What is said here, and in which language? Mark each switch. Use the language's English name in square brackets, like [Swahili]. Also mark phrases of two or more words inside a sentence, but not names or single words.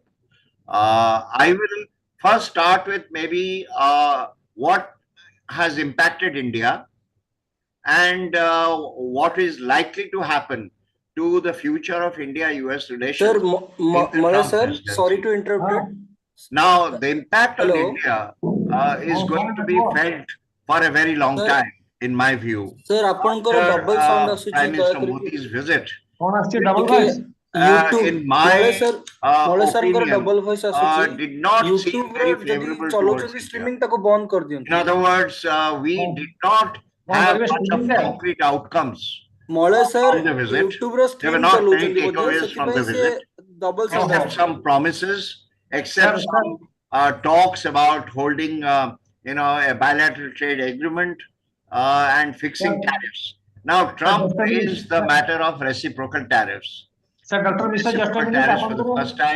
[English] I will first start with maybe what has impacted India and what is likely to happen to the future of India-US relations. Sir, Malay sir, sorry to interrupt you. Now, the impact on Hello. India is going to be felt for a very long Sir. time, in my view. [Odia] Sir, ଆପଣଙ୍କର [English] After double sound ଆସୁଛି Prime Minister [Odia] ଦୟାକରି [English] Modi's visit, [Odia] କଣ ଆସୁଛି ଡବଲ ଟିକେ ଭଏସ? [English] YouTube in my [Odia] ମଳେ ସାରଙ୍କର [English] opinion, double voice ଆସୁଛି did not seem [Odia] YouTube ର [English] very [Odia] ଯଦି [English] favorable towards [Odia] ଚଲଉଛନ୍ତି [English] India. [Odia] ଷ୍ଟ୍ରିମିଂ ତାକୁ ବନ୍ଦ [English] In [Odia] କରିଦିଅନ୍ତୁ [English] other words, we did not [Odia] କଣ [English] have [Odia] କରିବେ [English] much of [Odia] streaming ରେ? [English] concrete outcomes [Odia] ମଳେ ସାର [English] from the visit. [Odia] YouTube ର [English] There were [Odia] ଷ୍ଟ୍ରିମ୍ [English] not many [Odia] ଚଲଉଛନ୍ତି ବୋଧେ [English] takeaways from [Odia] ସେଥିପାଇଁ [English] the [Odia] ସେ [English] visit, double sound except [Odia] ଆସୁଛି [English] some promises, except Sir, some talks about holding, a bilateral trade agreement and fixing Sir. tariffs. Now, Trump just a minute. raised the matter of reciprocal tariffs. Sir, Dr. Mishra, just a Reciprocal minute. tariffs for the first time